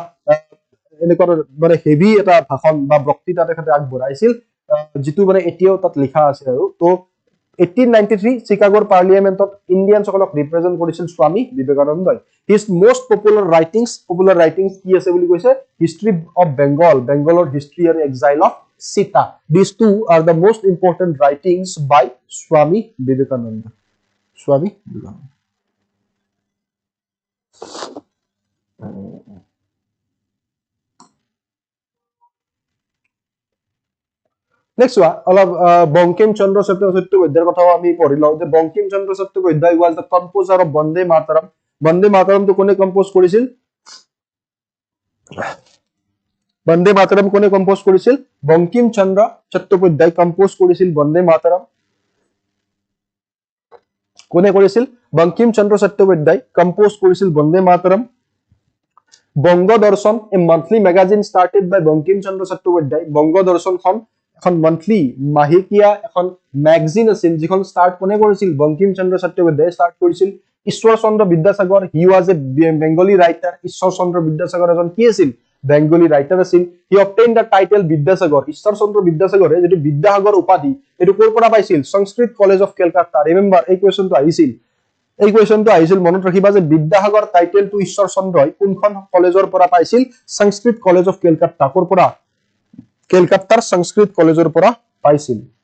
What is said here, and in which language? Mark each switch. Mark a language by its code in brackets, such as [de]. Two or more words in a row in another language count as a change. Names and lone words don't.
[as] মানে হেভি এটা ভাষণ বা বক্তৃতা তেখেতে আগবঢ়াইছিল যিটো মানে এতিয়াও তাত লিখা আছে আৰু তো 1893 চিকাগোৰ পাৰ্লিয়ামেন্টত ইণ্ডিয়ান সকলক ৰিপ্ৰেজেন্ট কৰিছিল স্বামী বিবেকানন্দই [en] his most popular writings [as] কি আছে বুলি কৈছে হিষ্ট্ৰী অফ বেংগলৰ হিষ্ট্ৰী আৰু এক্সাইল অফ সীতা [en] this two are the most important writings by Swami Vivekananda Next one, [as] Bankim Chandra Chattopadhyayৰ কথাও আমি পঢ়ি লওঁ যে বঙ্কিম চন্দ্ৰ চট্টোপাধ্যায় [en] was the composer of Bande Mataram. [as] Bande Mataram তো কোনে কম্পোজ কৰিছিল Bande Mataram কোনে কম্পোজ কৰিছিল বঙ্কিম চন্দ্ৰ চট্টোপাধ্যায় কম্পোজ কৰিছিল Bande Mataram কোনে কৰিছিল বঙ্কিম চন্দ্ৰ চট্টোপাধ্যায় কম্পোজ কৰিছিল Bande Mataram [en] Bongo Darshan, a monthly magazine started by Bankim Chandra Chattopadhyay. [as] Bongo Darshan এখন monthly মাহেকীয়া এখন ম্যাগাজিন আছিল যিখন স্টার্ট কোনে কৰিছিল বঙ্কিম চন্দ্ৰ চট্টোপাধ্যায় স্টার্ট কৰিছিল ঈশ্বৰ চন্দ্ৰ বিদ্যাসাগৰ [en] he was a Bengali writer [as] ঈশ্বৰ চন্দ্ৰ বিদ্যাসাগৰ এজন কি আছিল [en] Bengali writer [as] আছিল [en] he obtained the title [as] বিদ্যাসাগৰ ঈশ্বৰ চন্দ্ৰ বিদ্যাসাগৰে যেটো বিদ্যাসাগৰ উপাধি এটো কৰ পৰা পাইছিল সংস্কৃত কলেজ অফ কলকাতা ৰিমেম্বাৰ এই কোৱেশ্চনটো আহিছিল মনত ৰাখিবা যে বিদ্যাসাগৰ টাইটেলটো ঈশ্বৰ চন্দ্ৰই কোনখন কলেজৰ পৰা পাইছিল সংস্কৃত কলেজ অফ কলকাতা কৰ পৰা কলকাতাৰ সংস্কৃত কলেজৰ পৰা পাইছিল